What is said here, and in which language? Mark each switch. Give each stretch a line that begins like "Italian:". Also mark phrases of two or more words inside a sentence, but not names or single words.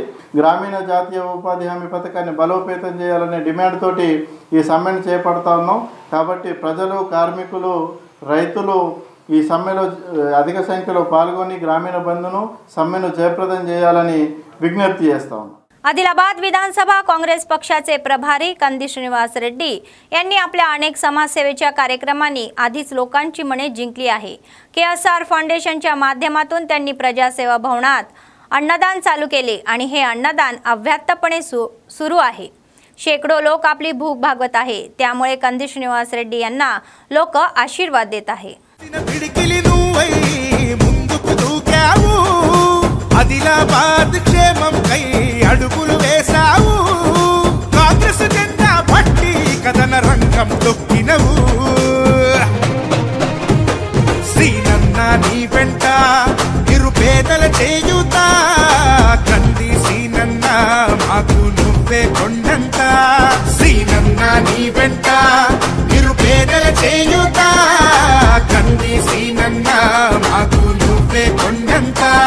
Telugu: గ్రామీణ జాతీయ ఉపాధి హామీ పథకాన్ని బలోపేతం చేయాలనే డిమాండ్ తోటి ఈ సమ్మెను చేపడతా ఉన్నాం। కాబట్టి ప్రజలు, కార్మికులు, రైతులు ఈ సమ్మెలో అధిక సంఖ్యలో పాల్గొని గ్రామీణ బంద్ను సమ్మెను జయప్రదం చేయాలని విజ్ఞప్తి చేస్తాం।
Marathi: आदिलाबाद विधानसभा काँग्रेस पक्षाचे प्रभारी कंदी श्रीनिवास रेड्डी यांनी आपल्या अनेक समाजसेवेच्या कार्यक्रमांनी आधीच लोकांची मने जिंकली आहे। KSR फाउंडेशनच्या माध्यमातून त्यांनी प्रजासेवा भवनात अन्नदान चालू केले आणि हे अन्नदान अव्याहतपणे सुरू आहे। शेकडो लोक आपली भूक भागवत आहे, त्यामुळे कंदी श्रीनिवास रेड्डी यांना लोक आशीर्वाद देत आहे।
Telugu: ఆదిలాబాద్ క్షేమం కై అడుగులు వేసావు, కాంగ్రెస్ జెండా పట్టి కథన రంగం తొక్కినవు, శ్రీనన్న నీ వెంట నిరుపేదల చేయుత, కంది శ్రీనన్న మాకు నువ్వే కొండంత, శ్రీనన్న నీ వెంట నిరుపేదల చేయుత, కంది శ్రీనన్న మాకు నువ్వే కొండంత।